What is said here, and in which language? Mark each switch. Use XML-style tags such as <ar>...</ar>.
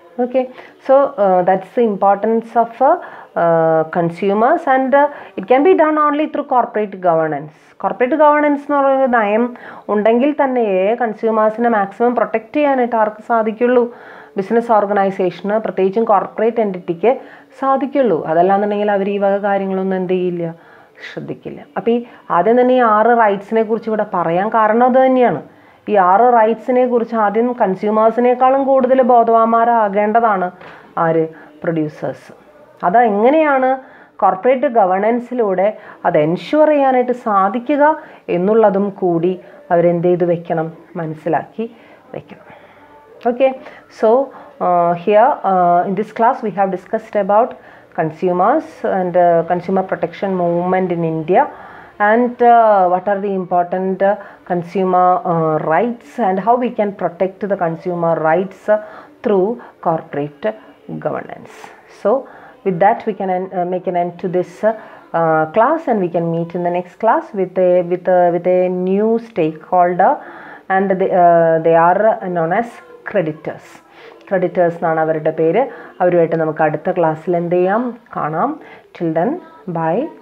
<en>Okay, so that's the importance of consumers, and it can be done only through corporate governance.</en> <ml>Corporate governance എന്ന് പറയുന്ന നയം ഉണ്ടെങ്കിൽ തന്നെ കൺസ്യൂമേഴ്സിനെ maximum protect ചെയ്യാനായിട്ട് ആർക്ക് സാധിക്കുള്ളൂ, ബിസിനസ് ഓർഗനൈസേഷന്, പ്രത്യേകിച്ചും കോർപ്പറേറ്റ് എൻറ്റിറ്റിക്ക് സാധിക്കുള്ളൂ. അതല്ലാന്നുണ്ടെങ്കിൽ അവർ ഈ വക കാര്യങ്ങളൊന്നും എന്ത് ചെയ്യില്ല, ശ്രദ്ധിക്കില്ല. അപ്പോൾ ഈ ആദ്യം തന്നെ ഈ 6 റൈറ്റ്സിനെ കുറിച്ച് ഇവിടെ പറയാൻ കാരണം അത് തന്നെയാണ്. ഈ 6 റൈറ്റ്സിനെ കുറിച്ച് ആദ്യം കൺസ്യൂമേഴ്സിനേക്കാളും കൂടുതൽ ബോധവാന്മാരാകേണ്ടതാണ് ആര്, പ്രൊഡ്യൂസേഴ്സ്. അതെങ്ങനെയാണ് കോർപ്പറേറ്റ് ഗവേണൻസിലൂടെ അത് എൻഷുവർ ചെയ്യാനായിട്ട് സാധിക്കുക എന്നുള്ളതും കൂടി അവരെന്ത് ചെയ്ത് വെക്കണം, മനസ്സിലാക്കി വെക്കണം. Okay, so</ml> <en>Here in this class we have discussed about consumers and consumer protection movement in India, and what are the important consumer rights and how we can protect the consumer rights through corporate governance. So with that we can make an end to this class, and we can meet in the next class with a new stakeholder, and they are known as creditors.</en> <ml>Creditors എന്നാണ് അവരുടെ പേര്. അവരുമായിട്ട് നമുക്ക് അടുത്ത ക്ലാസ്സിൽ എന്ത് ചെയ്യാം, കാണാം.</ml> <en>Till then bye.</en>